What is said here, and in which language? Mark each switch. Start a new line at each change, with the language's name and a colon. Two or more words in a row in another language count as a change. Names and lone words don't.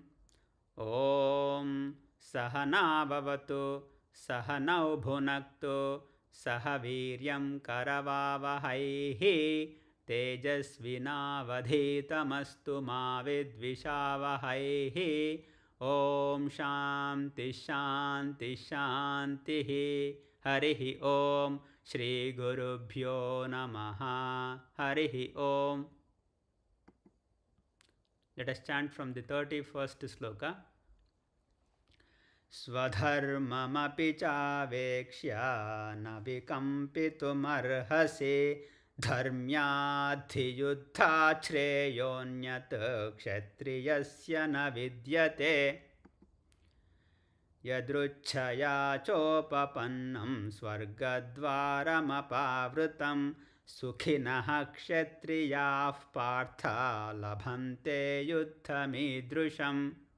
Sanskrit: ॐ सहना भवतु सहनौ भुनक्तु सहवीर्यं करवावहै तेजस्विनावधीतमस्तु मा विद्विषावहै. ॐ शान्तिः शान्तिः शान्तिः. हरिः ॐ। श्री गुरुभ्यो नमः. हरिः ॐ.
English: Let us chant from the 31st sloka.
Sanskrit: स्वधर्ममपि चावेक्ष्य न विकम्पितुम् धर्म्याद्धियुद्धा श्रेयोऽन्यत् क्षत्रियस्य न विद्यते यदृच्छया चोपपन्नं स्वर्गद्वारमपावृतम् सुखिनः क्षत्रियाः पार्थ लभन्ते युद्धमीदृशम्.